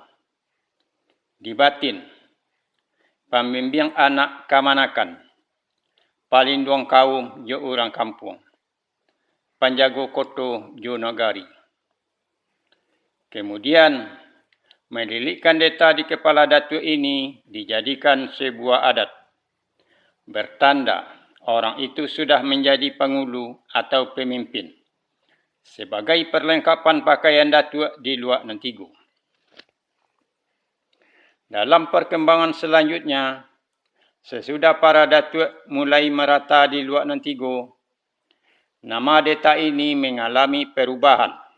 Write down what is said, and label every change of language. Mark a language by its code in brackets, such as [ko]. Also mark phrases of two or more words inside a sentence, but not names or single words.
[min] Dibatin. Pembimbing anak kamanakan. Palinduang kaum jo orang kampung. Panjago koto jo nagari. [id] Kemudian, mendilitkan deta di kepala datuk ini dijadikan sebuah adat. Bertanda orang itu sudah menjadi pengulu atau pemimpin. Sebagai perlengkapan pakaian datuk di Luak Nantigo. Dalam perkembangan selanjutnya, sesudah para datuk mulai merata di Luak Nantigo, nama deta ini mengalami perubahan.